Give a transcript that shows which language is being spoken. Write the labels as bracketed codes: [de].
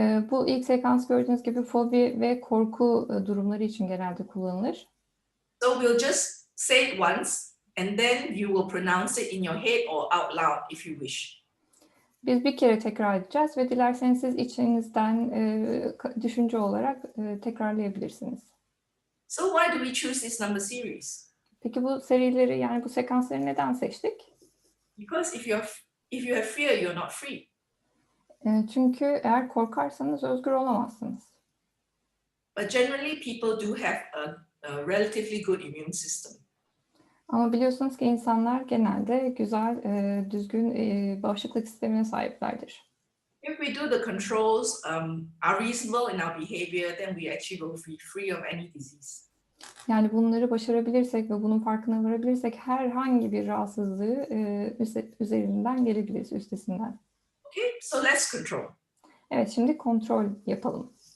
[tr] Bu ilk sekans gördüğünüz gibi fobi ve korku durumları için genelde kullanılır. [en] So we'll just say it once, and then you will pronounce it in your head or out loud if you wish. [tr] Biz bir kere tekrar edeceğiz ve dilerseniz siz içinizden düşünce olarak tekrarlayabilirsiniz. [en] So why do we choose this number series? [tr] Peki bu serileri, yani bu sekansları neden seçtik? [en] Because if you have fear, you're not free. [tr] Çünkü eğer korkarsanız özgür olamazsınız. [en] But generally, people do have a relatively good immune system. [tr] Ama biliyorsunuz ki insanlar genelde güzel, düzgün bağışıklık sistemine sahiplerdir. [en] If we do the controls are reasonable in our behavior, then we actually will be free of any disease. [tr] Yani bunları başarabilirsek ve bunun farkına varabilirsek herhangi bir rahatsızlığı üzerinden gelebiliriz, üstesinden. [en] Okay, so let's control. [tr] Evet, şimdi kontrol yapalım.